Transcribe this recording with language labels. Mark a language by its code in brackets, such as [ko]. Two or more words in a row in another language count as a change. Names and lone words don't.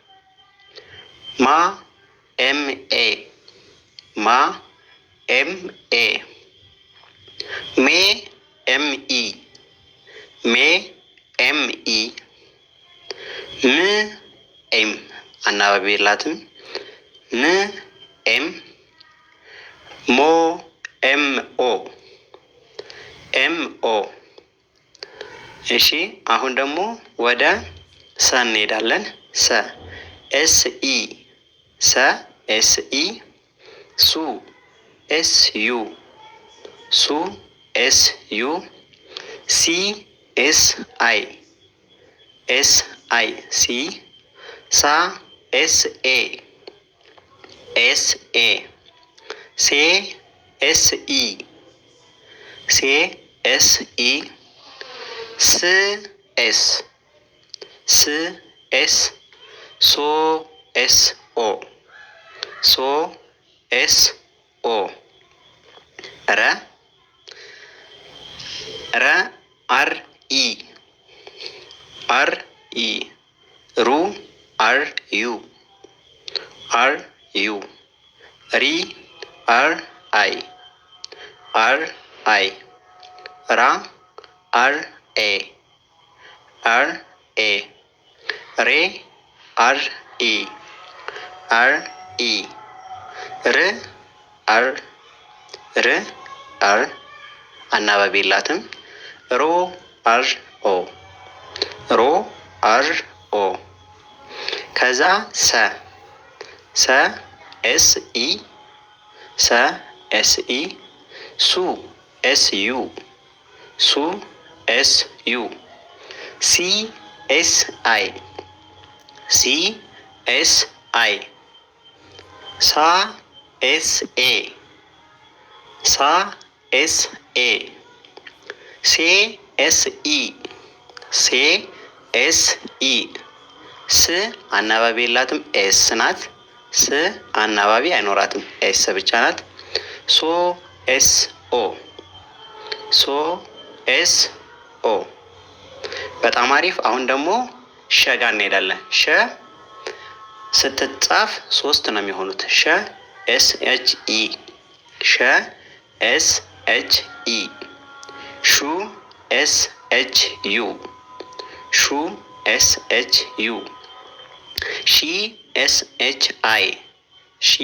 [en] ማ M A ማ M A ሜ M E ሜ M E ም ኤም [am] አናባቢ የላትም [en] ም ኤም ሞ M O M O። [am] እሺ አሁን ደግሞ ወደ ሰ እንሄዳለን። [en] ሰ S E ሰ S E ሱ S U ሱ S U ሲ S I S I ሲ ሳ S A S A ሴ S E ሴ S E ስ ኤስ ስ ኤስ ሶ S O ሶ S O ረ ረ R E R E ሩ R U R U ሪ R I R I ራ R A R A ሬ R E R E ር አር ር አር [am] አናባቢ የላትም። [en] ሮ R O ሮ R O ከዛ ሰ ሰ S E ሰ S E ሱ S U ሱ S U ሲ S I ሲ S I ሳ S A [am] ሳ [en] S A [am] ሴ [en] S E [am] ሴ [en] S E [am] ስ አናባቢ የላትም ኤስ ናት። ስ አናባቢ አይኖራትም ኤስ ብቻ ናት። ሶ [en] S O [am] ሶ [en] S O [am] በጣም አሪፍ። አሁን ደግሞ ሸ ጋር እንሄዳለን። ሸ ስትጻፍ 3 ነው የሚሆኑት። [en] ሸ S H E ሸ S H E ሹ S H U ሹ S H U ሺ S H I ሺ